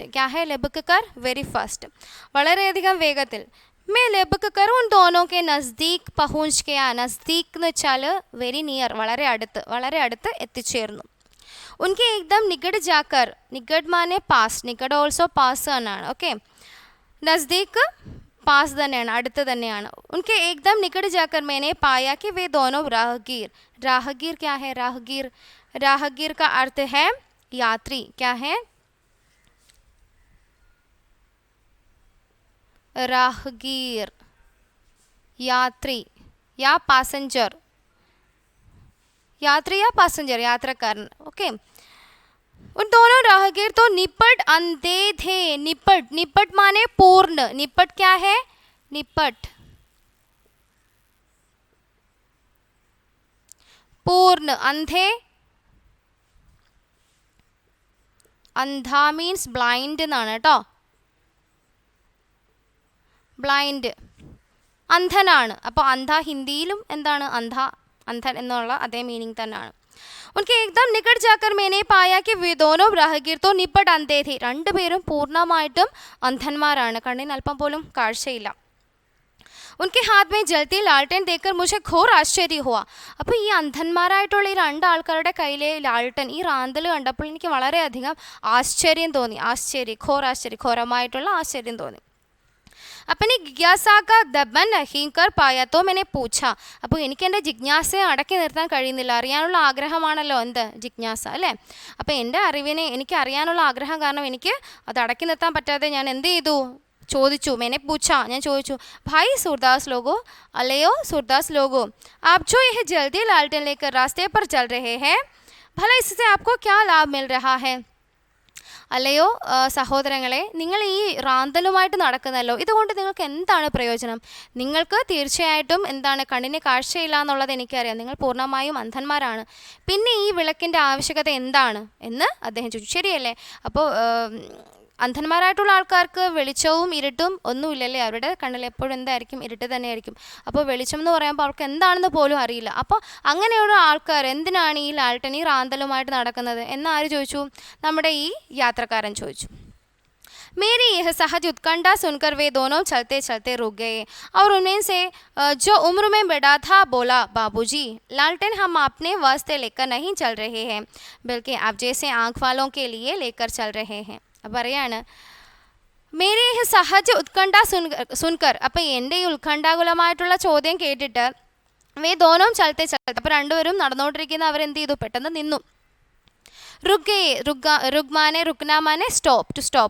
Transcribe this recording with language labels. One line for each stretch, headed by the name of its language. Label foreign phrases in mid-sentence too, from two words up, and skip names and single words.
Hindi: क्या है? लबक कर
English: very fast,
Malayalam: വളരെയധികം വേഗത്തിൽ.
Hindi: मैं लबक कर उन दोनों के नज़दीक पहुंच गया.
Malayalam: नज़दीक എന്ന് വെച്ചാൽ
English: very near,
Malayalam: വളരെ അടുത്ത് എത്തിച്ചേർന്നു.
Hindi: उनके एकदम निकट जाकर, निकट माने पास, निकट ഓൾസോ പാസ് എന്നാണ്.
Malayalam: ഓക്കെ,
Hindi: नज़दीक पास
Malayalam: തന്നെയാണ്, അടുത്ത് തന്നെയാണ്.
Hindi: उनके एकदम निकट जाकर मैंने पाया कि वे दोनों राहगीर क्या है? राहगीर का अर्थ है यात्री. क्या है? राहगीर, यात्री या पैसेंजर, यात्री या पैसेंजर, यात्रकार. ओके, उन दोनों राहगीर तो निपट अंधे थे। निपट, निपट माने पूर्ण। निपट क्या है? निपट पूर्ण। अंधे,
Malayalam: അന്ധ
English: means blind
Malayalam: എന്നാണ് കേട്ടോ. ബ്ലൈൻഡ്, അന്ധനാണ്. അപ്പോൾ അന്ധ ഹിന്ദിയിലും എന്താണ്? അന്ധൻ എന്നുള്ള അതേ മീനിങ് തന്നെയാണ്.
Hindi: उनके एकदम निकट जाकर मैंने पाया कि वे दोनों राहगीर तो निपट अंधे थे.
Malayalam: രണ്ടുപേരും പൂർണ്ണമായിട്ടും അന്ധന്മാരാണ്, കണ്ണിന് അല്പം പോലും കാഴ്ചയില്ല.
Hindi: ഉनके हाथ में जलती लालटेन देखकर मुझे घोर आश्चर्य हुआ.
Malayalam: അപ്പോൾ ഈ അന്ധന്മാരായിട്ടുള്ള ഈ രണ്ട് ആൾക്കാരുടെ കയ്യിലെ ലാൾട്ടൻ, ഈ റാന്തൽ കണ്ടപ്പോൾ എനിക്ക് വളരെയധികം ആശ്ചര്യം തോന്നി. ഘോരമായിട്ടുള്ള ആശ്ചര്യം തോന്നി.
Hindi: अपनी जिज्ञासा का दमन नहीं कर पाया तो मैंने पूछा.
Malayalam: അപ്പോൾ എനിക്ക് എൻ്റെ ജിജ്ഞാസയെ അടക്കി നിർത്താൻ കഴിയുന്നില്ല. അറിയാനുള്ള ആഗ്രഹമാണല്ലോ എന്ത്? ജിജ്ഞാസ അല്ലേ? അപ്പോൾ എൻ്റെ അറിവിനെ എനിക്ക് അറിയാനുള്ള ആഗ്രഹം കാരണം എനിക്ക് അത് അടക്കി നിർത്താൻ പറ്റാതെ ഞാൻ എന്ത് ചെയ്തു? ചോദിച്ചു.
Hindi: मैंने पूछा,
Malayalam: ഞാൻ ചോദിച്ചു.
Hindi: भाई सूरदास लोगो, अलेयो सूरदास लोगो, आप जो यह जल्दी लालटेन लेकर रास्ते पर चल रहे हैं, भला इससे आपको क्या लाभ मिल रहा है?
Malayalam: അല്ലയോ സഹോദരങ്ങളെ, നിങ്ങൾ ഈ റാന്തലുമായിട്ട് നടക്കുന്നല്ലോ, ഇതുകൊണ്ട് നിങ്ങൾക്ക് എന്താണ് പ്രയോജനം? നിങ്ങൾക്ക് തീർച്ചയായിട്ടും എന്താണ്? കണ്ണിന് കാഴ്ചയില്ല എന്നുള്ളത് എനിക്കറിയാം, നിങ്ങൾ പൂർണ്ണമായും അന്ധന്മാരാണ്. പിന്നെ ഈ വിളക്കിൻ്റെ ആവശ്യകത എന്താണ് എന്ന് അദ്ദേഹം ചോദിച്ചു. ശരിയല്ലേ? അപ്പോൾ അന്ധന്മാരായിട്ടുള്ള ആൾക്കാർക്ക് വെളിച്ചവും ഇരുട്ടും ഒന്നുമില്ലല്ലേ? അവരുടെ കണ്ണിൽ എപ്പോഴും എന്തായിരിക്കും? ഇരുട്ട് തന്നെയായിരിക്കും. അപ്പോൾ വെളിച്ചം എന്ന് പറയുമ്പോൾ അവർക്ക് എന്താണെന്ന് പോലും അറിയില്ല. അപ്പോൾ അങ്ങനെയുള്ള ആൾക്കാർ എന്തിനാണ് ഈ ലാൾട്ടൻ, ഈ റാന്തലുമായിട്ട് നടക്കുന്നത് എന്ന് ആര് ചോദിച്ചു? നമ്മുടെ ഈ യാത്രക്കാരൻ ചോദിച്ചു.
Hindi: मेरी यह सहज उत्कंठा सुनकर वे दोनों चलते चलते रुक गए और उनमें से जो उम्र में बड़ा था बोला, बाबूजी, लालटेन हम अपने वास्ते लेकर नहीं चल रहे हैं, बल्कि आप जैसे आँख वालों के लिए लेकर चल रहे हैं. പറയാണ്, मेरी सहज उत्कंठा सुनकर.
Malayalam: അപ്പം എൻ്റെ ഈ ഉത്കണ്ഠാകുലമായിട്ടുള്ള ചോദ്യം കേട്ടിട്ട്
Hindi: वे दोनों चलते चलते,
Malayalam: അപ്പോൾ രണ്ടുപേരും നടന്നുകൊണ്ടിരിക്കുന്ന അവരെന്ത് ചെയ്തു? പെട്ടെന്ന് നിന്നു.
Hindi: रुके, रुक माने रुकना माने
English: stop, to stop.